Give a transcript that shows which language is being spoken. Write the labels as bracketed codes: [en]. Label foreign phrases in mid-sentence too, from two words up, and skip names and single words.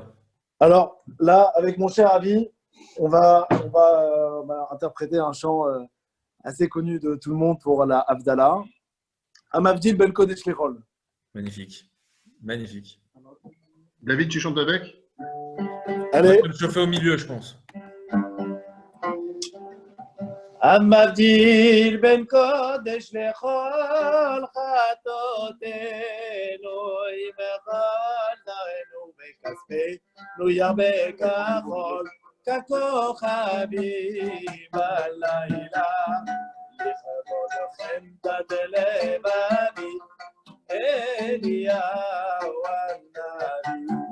[fr] Alors là, avec mon cher Avi, on va interpréter un chant assez connu de tout le monde pour la Havdalah. [he] המבדיל בין קודש לחול. [fr] Magnifique. Magnifique. David, tu chantes avec? Allez. Je le fais au milieu, je pense. [he] המבדיל בין קודש לכל חטאותינו, אם בכל זרענו בכספנו ירבה כחול, ככוכבים בלילה, לכבודכם תת לבבי, אליהו הנביא.